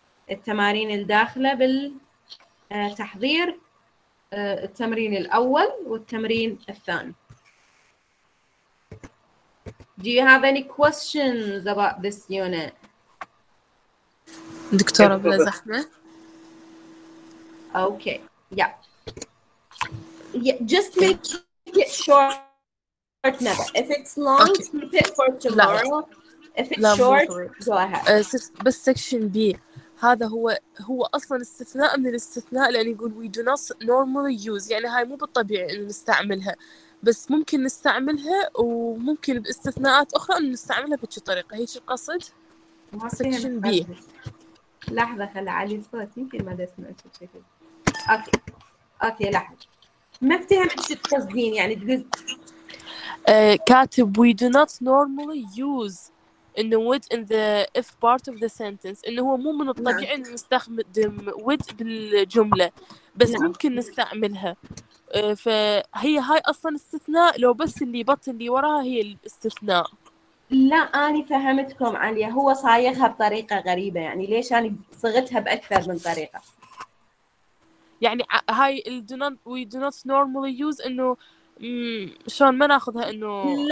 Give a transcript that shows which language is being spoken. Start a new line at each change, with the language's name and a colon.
Arabic: التمارين الداخلة بالتحضير التمرين الأول والتمرين الثاني.
English: Do you have any questions about this unit?
Arabic: دكتورة بلا زحمة.
English: Okay. Yeah. Just make it short never. If it's long, keep it for tomorrow. If it's short, go ahead.
Arabic: بس section B هذا هو أصلاً استثناء من الاستثناء لأن يقول
English: we do not normally use
Arabic: يعني هاي مو بالطبيعي إنه نستعملها بس ممكن نستعملها وممكن باستثناءات أخرى إنه نستعملها بهذه الطريقة. هيك القصد؟ section B. لحظة خلي علي الصوت يمكن ما سمعت بشكل. أوكي لحظة. ما افتهمت شو تقصدين يعني تقول كاتب
English: we do not normally use
Arabic: إنه would
English: in the if part of the sentence
Arabic: إنه هو مو من الطبيعي إنه نستخدم would بالجملة بس ممكن نستعملها. فهي هاي أصلاً استثناء لو بس اللي بط اللي وراها هي الاستثناء. لا أنا فهمتكم عليا هو صايغها بطريقة غريبة يعني ليش أنا صغتها بأكثر من طريقة. يعني هاي
English: we do not normally use
Arabic: إنه شلون ما ناخذها إنه